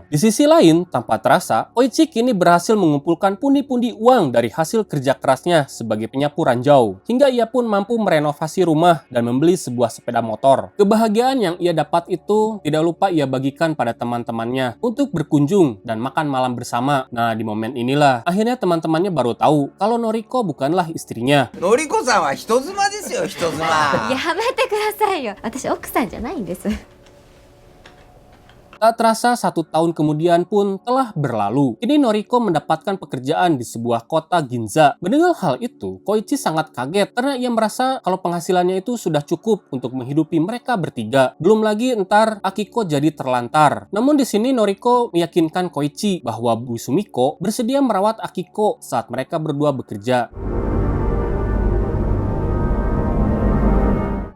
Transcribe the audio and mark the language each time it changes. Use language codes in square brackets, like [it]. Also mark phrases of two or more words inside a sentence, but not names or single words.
[id] Di sisi lain, tanpa terasa, Koichi kini berhasil mengumpulkan pundi-pundi uang dari hasil kerja kerasnya sebagai penyapu ranjau. Hingga ia pun mampu merenovasi rumah dan membeli sebuah sepeda motor. Kebahagiaan yang ia dapat itu tidak lupa ia bagikan pada teman-temannya untuk berkunjung dan makan malam bersama. Nah, di momen inilah akhirnya teman-temannya baru tahu kalau Noriko bukanlah istrinya. [ja] 典子さんは人妻ですよ、人妻. やめてくださいよ。私奥さんじゃないんです。 [id] Tak terasa 1 tahun kemudian pun telah berlalu. Kini Noriko mendapatkan pekerjaan di sebuah kota Ginza. Mendengar hal itu, Koichi sangat kaget karena ia merasa kalau penghasilannya itu sudah cukup untuk menghidupi mereka bertiga. Belum lagi entar Akiko jadi terlantar. Namun di sini Noriko meyakinkan Koichi bahwa Bu Sumiko bersedia merawat Akiko saat mereka berdua bekerja.